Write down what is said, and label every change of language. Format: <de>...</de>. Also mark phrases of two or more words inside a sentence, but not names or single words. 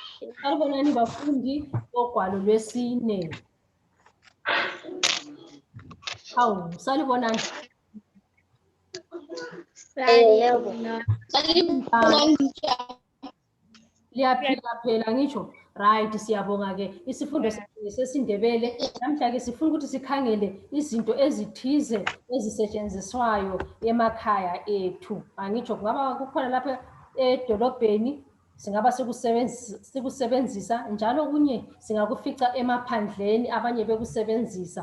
<nd>Sanibonani bafundi ogwalo lwesine. Hawu, sanibonani. Liyaphila phela ngisho. Right, siyabonga ke. Isifundo sesindebele namhla ke sifuna ukuthi sikhangele izinto ezithize ezisetshenziswayo emakhaya ethu. Angitsho kungaba kukhona lapha edolobheni singaba sikusebenzisa njalo kunye singakufica emaphandleni abanye bekusebenzisa.</nd>